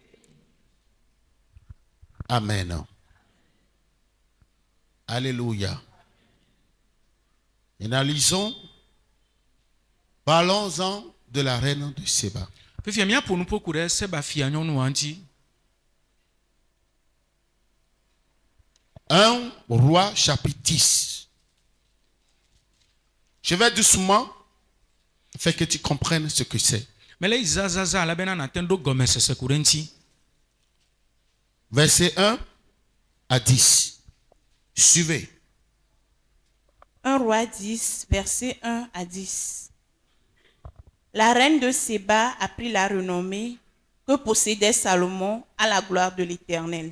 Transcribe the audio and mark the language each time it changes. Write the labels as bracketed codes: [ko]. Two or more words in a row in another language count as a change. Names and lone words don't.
[fr] Amen. Alléluia. Et analysons, parlons-en de la reine de Séba. [ee] Fifia míaƒo nu ƒoku ɖe Seba fia nyɔnua ŋuti. [fr] 1 Roi chapitre 10. Je vais doucement, afin que tu comprennes ce que c'est. [ee] Mele yi zazaza alabena nate ɖo gɔmesese ku ɖe ŋuti. [fr] Verset 1 à 10. Suivez. 1 Roi 10, verset 1 à 10. La reine de Séba apprit la renommée que possédait Salomon à la gloire de l'Éternel.